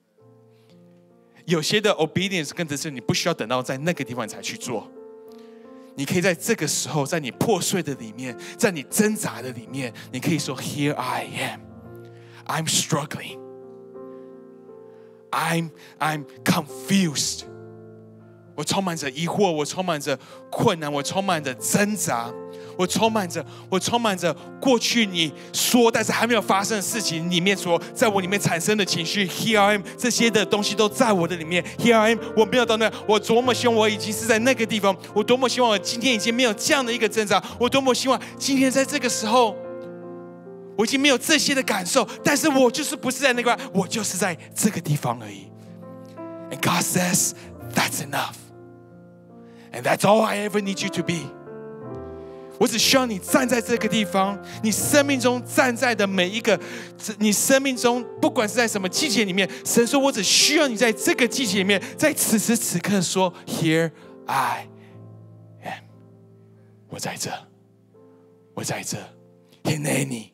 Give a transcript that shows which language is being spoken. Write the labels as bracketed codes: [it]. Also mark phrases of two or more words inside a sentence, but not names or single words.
[zh] 有些的 obedience 跟着是你不需要等到在那个地方你才去做，你可以在这个时候，在你破碎的里面，在你挣扎的里面，你可以说 [en] Here I am, I'm struggling, I'm confused。 [zh] 我充满着疑惑，我充满着困难，我充满着挣扎，我充满着过去你说但是还没有发生的事情里面所在我里面产生的情绪。 [en] Here I am， [zh] 这些的东西都在我的里面。 [en] Here I am， [zh] 我没有到那，我多么希望我已经是在那个地方，我多么希望我今天已经没有这样的一个挣扎，我多么希望今天在这个时候我已经没有这些的感受，但是我就是不是在那个，我就是在这个地方而已。 [en] And God says that's enough。And that's all I ever need you to be。 [zh] 我只需要你站在这个地方，你生命中站在的每一个，你生命中不管是在什么季节里面，神说我只需要你在这个季节里面，在此时此刻说 [en] Here I am， [zh] 我在这，我在这 Hineni。